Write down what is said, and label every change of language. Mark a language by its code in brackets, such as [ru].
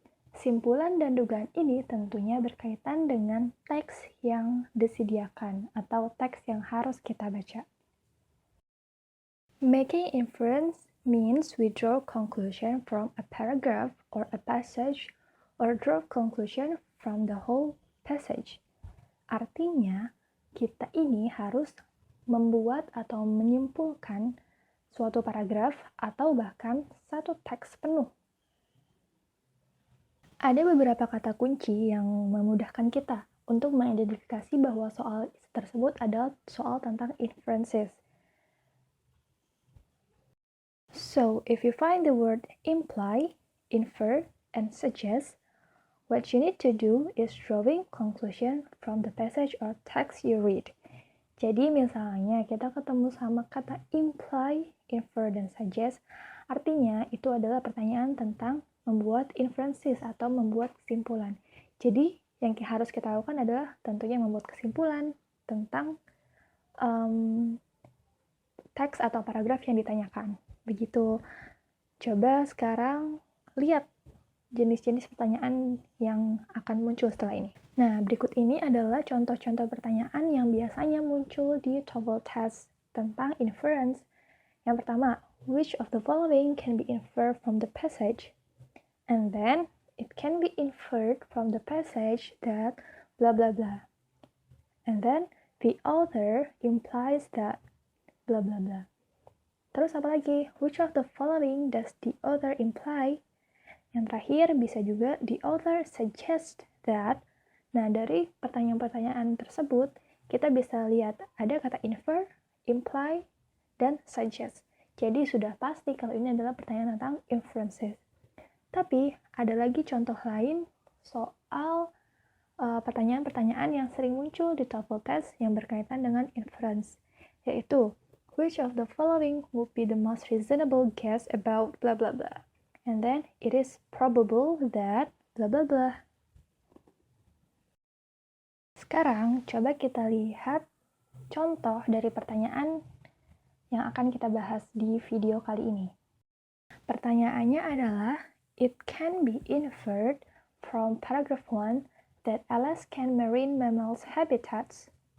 [id] Simpulan dan dugaan ini tentunya berkaitan dengan teks yang disediakan atau teks yang harus kita baca. [en] Making inference means we draw conclusion from a paragraph or a passage or draw conclusion from the whole passage. [id] Artinya, kita ini harus membuat atau menyimpulkan suatu paragraf atau bahkan satu teks penuh. Ada beberapa kata kunci yang memudahkan kita untuk mengidentifikasi bahwa soal tersebut adalah soal tentang inferences. [en] So, if you find the word imply, infer, and suggest, what you need to do is drawing conclusion from the passage or text you read. [id] Jadi misalnya kita ketemu sama kata imply, infer, dan suggest, artinya itu adalah pertanyaan tentang membuat inferences atau membuat kesimpulan. Jadi yang harus kita lakukan adalah tentunya membuat kesimpulan tentang teks atau paragraf yang ditanyakan. Begitu. Coba sekarang lihat jenis-jenis pertanyaan yang akan muncul setelah ini. Nah, berikut ini adalah contoh-contoh pertanyaan yang biasanya muncul di TOEFL test tentang inference. Yang pertama, [en] which of the following can be inferred from the passage? And then, it can be inferred from the passage that blah blah blah. And then, the author implies that blah blah blah. [id] Terus apa lagi? [en] Which of the following does the author imply? [id] Yang terakhir bisa juga [en] the author suggests that. [id] Nah, dari pertanyaan-pertanyaan tersebut, kita bisa lihat ada kata infer, imply, dan suggest. Jadi sudah pasti kalau ini adalah pertanyaan tentang inferences. Tapi ada lagi contoh lain soal pertanyaan-pertanyaan yang sering muncul di TOEFL test yang berkaitan dengan inference, yaitu [en] which of the following would be the most reasonable guess about blah blah [id] blah. [en] And then it is probable that blah blah blah. [id] Sekarang coba kita lihat contoh dari pertanyaan yang akan kita bahas di video kali ini. Pertanyaannya adalah, [en] it can be inferred from paragraph 1 that Alaskan marine mammals habitats.